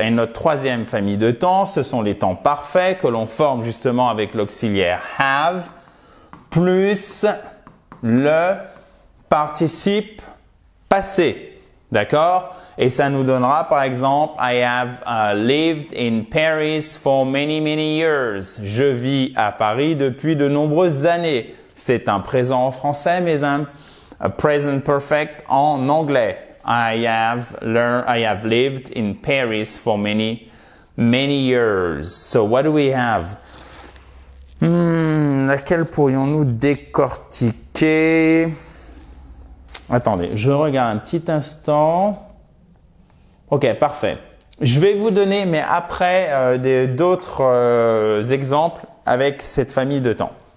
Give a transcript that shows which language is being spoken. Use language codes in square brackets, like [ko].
[fr] Et notre troisième famille de temps, ce sont les temps parfaits que l'on forme justement avec l'auxiliaire have plus le participe passé. D'accord? Et ça nous donnera par exemple [en] I have lived in Paris for many years. [fr] Je vis à Paris depuis de nombreuses années. C'est un présent en français mais un present perfect en anglais. [en] I have lived in Paris for many years. So what do we have? [fr] Laquelle pourrions-nous décortiquer? Attendez, je regarde un petit instant. Ok, parfait. Je vais vous donner, mais après, d'autres exemples avec cette famille de temps.